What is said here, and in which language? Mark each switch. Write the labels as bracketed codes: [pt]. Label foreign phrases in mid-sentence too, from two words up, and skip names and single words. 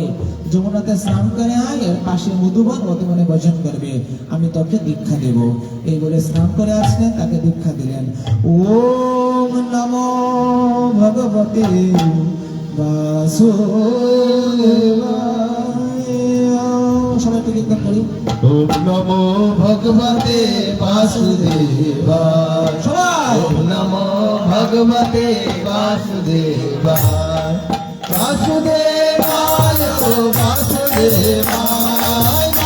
[bn] যমুনাতে স্নান করে আয়, এর পাশে মধুবন, মধুবনে ভজন করবে, আমি তোকে দীক্ষা দেব। এই বলে স্নান করে আসলেন, তাকে দীক্ষা দিলেন। [sa] ওম নমো ভগবতে [bn] সবাই একটু কীর্তন করি। [sa] ওম নমো ভগবতে বাসুদেবায়। [bn] সবাই [sa] ওম নমো ভগবতে বাসুদেবায়। বাসুদেবায় ও বাসুদেবায়।